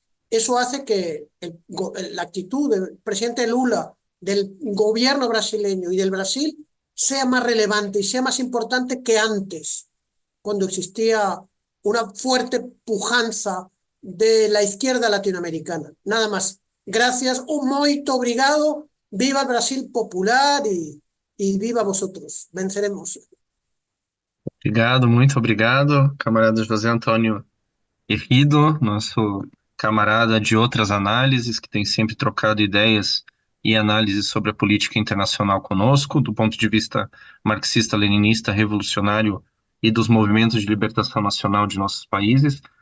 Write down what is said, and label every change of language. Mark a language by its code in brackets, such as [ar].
[es] Eso hace que la actitud del presidente Lula, del gobierno brasileño y del Brasil sea más relevante y sea más importante que antes, cuando existía una fuerte pujanza de la izquierda latinoamericana. Nada más. Gracias, un [pt] muito obrigado. [es] Viva el Brasil popular y viva vosotros. Venceremos. [pt] Obrigado, muito obrigado, camarada José Antônio Herrido, nosso camarada de outras análises, que tem sempre trocado ideias e análises sobre a política internacional conosco, do ponto de vista marxista-leninista, revolucionário e dos movimentos de libertação nacional de nossos países.